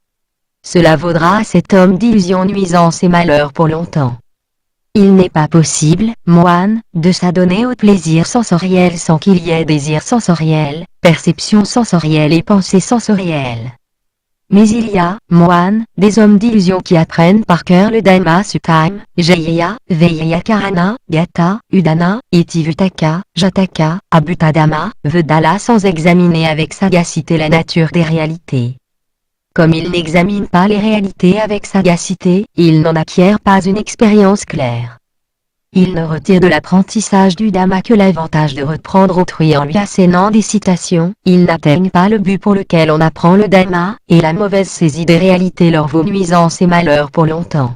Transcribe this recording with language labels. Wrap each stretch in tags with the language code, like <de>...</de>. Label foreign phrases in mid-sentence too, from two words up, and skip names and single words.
<fr>Cela vaudra à cet homme d'illusion nuisance et malheur pour longtemps. Il n'est pas possible, moine, de s'adonner au plaisir sensoriel sans qu'il y ait désir sensoriel, perception sensorielle et pensée sensorielle. Mais il y a, moine, des hommes d'illusion qui apprennent par cœur le Dhamma Suttam, Jayaya, Vyayakarana, Gata, Udana, Itivutaka, Jataka, Abhutadhamma, Vedala sans examiner avec sagacité la nature des réalités. Comme il n'examine pas les réalités avec sagacité, il n'en acquiert pas une expérience claire. Il ne retire de l'apprentissage du Dhamma que l'avantage de reprendre autrui en lui assénant des citations, il n'atteigne pas le but pour lequel on apprend le Dhamma, et la mauvaise saisie des réalités leur vaut nuisance et malheur pour longtemps.</fr>